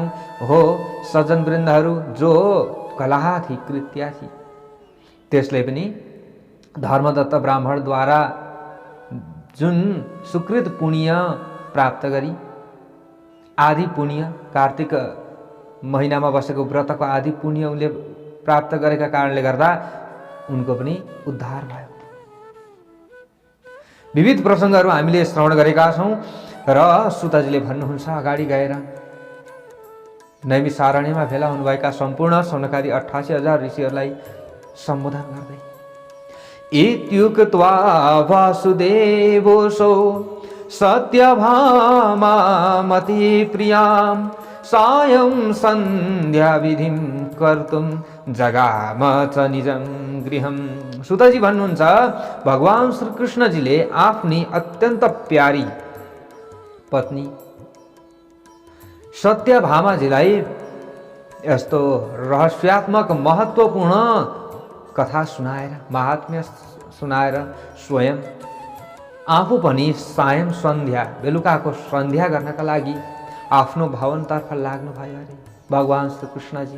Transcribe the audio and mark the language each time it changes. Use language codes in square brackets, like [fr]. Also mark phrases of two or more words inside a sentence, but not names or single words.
[ne] हो सज्जन वृन्दहरू, [hi] जो कलहा थी, कृत्या थी, [ne] त्यसले पनि धर्मदत्त ब्राह्मणद्वारा जुन सुकृत पुण्य प्राप्त गरी, आदि पुण्य, कार्तिक महिनामा बसेको व्रतको आदि पुण्य उनले प्राप्त गरेका कारणले गर्दा उनको पनि उद्धार भयो। विविध प्रसङ्गहरू हामीले श्रवण गरेका छौँ र सुतजीले भन्नुहुन्छ अगाडि गएर नैमिषारण्यमा भेला हुनुभएका सम्पूर्ण सौनकादि 88,000 ऋषिहरूलाई सम्बोधन गर्दै, [sa] इत्युक्त्वा वासुदेवोऽसौ सत्यभामामतिप्रियां सायं सन्ध्याविधिं कर्तुं जगाम च निजं गृहं। [ne] सुतजी भन्नुहुन्छ भगवान श्रीकृष्णजीले आफ्नी अत्यन्त प्यारी पत्नी सत्यभामाजीलाई यस्तो रहस्यात्मक महत्त्वपूर्ण कथा सुनाएर, महात्म्य सुनाएर स्वयं आफू पनि सायं सन्ध्या, बेलुकाको सन्ध्या गर्नका लागि आफ्नो भवनतर्फ लाग्नु भयो अरे भगवान श्रीकृष्णजी।